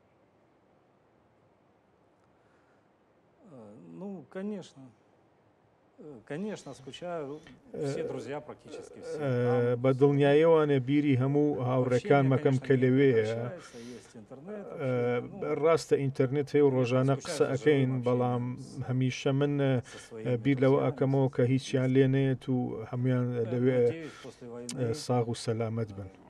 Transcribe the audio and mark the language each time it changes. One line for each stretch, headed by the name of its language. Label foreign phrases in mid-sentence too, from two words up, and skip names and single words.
Russian: Ну, конечно, Конечно, скучаю. Все друзья практически все.
Central Kurdish: بە دڵنیایەوانە بیری هەموو هاوڕێکان مەکەم کە لەوەیە ڕاستە ئینتەرنێت هەیە و ڕۆژانە قسە ئەەکەین بەڵام هەمیشە من بیر لەوە ئەەکەمەوە کە هیچیان لێ نێت و هەمویان لەوێ ساغ و سەلامەت بن.